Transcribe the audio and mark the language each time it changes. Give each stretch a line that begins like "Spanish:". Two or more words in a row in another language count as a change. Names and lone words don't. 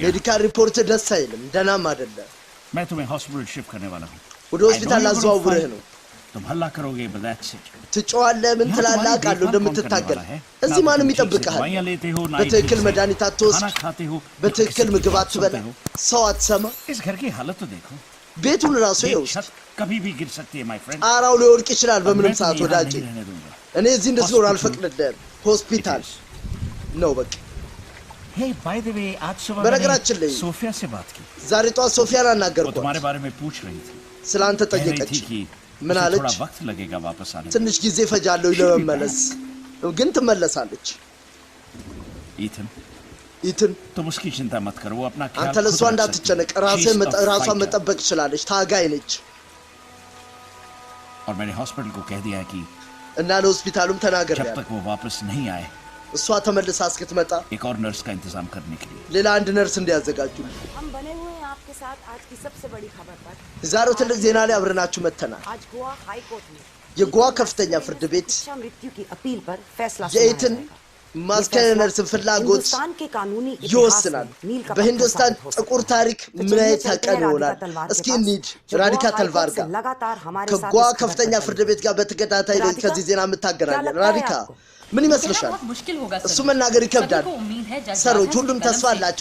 English: medical report
Amharic: ደስ አይልም ደናም አይደለም
Hindi: मैं तुम्हें हॉस्पिटल शिफ्ट करने वाला हूं
Amharic: ወደ ሆስፒታል አዘዋውረህ ነው
Hindi: तुम हल्ला करोगे
English: but that's it
Amharic: ትጮዋለህ ምን ትላለህ ቃሉ እንደምትታገል እዚህ ማንም ይጠብቅሃል በትክክል መድኃኒት አትወስድ በትክክል ምግብ አትበላ ሰው አትሰማ
Hindi: इस घर की हालत तो देखो
Amharic: ቤቱን ራሱ ይኸው
Hindi: कभी भी गिर सकती है
English: my friend
Amharic: ጣራው ሊወድቅ ይችላል በምንም ሰዓት ወዳጄ እኔ እዚህ እንድትኖር አልፈቅድልህም ሆስፒታል ነው በቃ
English: Hey, by the way,
Hindi: आज सुबह मैंने सोफिया से बात की
Amharic: ዛሬ ጠዋት ሶፊያን አናገርኳት
Hindi: तुम्हारे बारे में पूछ रही थी
Amharic: ስላንተ ጠየቀች ምን አለች
Hindi: थोड़ा वक्त लगेगा वापस आने
Amharic: ትንሽ ጊዜ ፈጃለሁ ለመመለስ ግን ትመለሳለች ኢትን
Hindi: तुम उसकी चिंता मत करो वो अपना ख्याल
Amharic: አንተ ለሷ እንዳትጨነቅ ራሷን መጠበቅ ትችላለች ታጋይ ነች
Hindi: और मैंने हॉस्पिटल को कह दिया कि
Amharic: እና ለሆስፒታሉም ተናግሬያለሁ
Hindi: जब तक वो वापस नहीं आए
Amharic: እሷ ተመልሳ እስክትመጣ
Hindi: एक और नर्स का इंतजाम करने के लिए
Amharic: ሌላ አንድ ነርስ እንዲያዘጋጁ
Hindi: हम बने हुए हैं आपके साथ आज की सबसे बड़ी खबर पर
Amharic: ዛሬው ትልቅ ዜና ላይ አብረናችሁ መተናል
Hindi: आज गोवा हाई कोर्ट में
Amharic: የጎዋ ከፍተኛ ፍርድ ቤት
Hindi: मृत्यु की अपील पर फैसला
Amharic: የኢትን ማስከረነርስ ፍላጎት ይወስናል በሂንዱስታን ጥቁር ታሪክ ምን አይነት ተቀን ይሆናል እስኪ እንሂድ ራዲካ ተልቫር ጋር ከጎዋ ከፍተኛ ፍርድ ቤት ጋር በተከታታይ ከዚህ ዜና የምታገናኘን ራዲካ ምን ይመስልሻል እሱ መናገር ይከብዳል ሰሮች ሁሉም ተስፋ አላቸው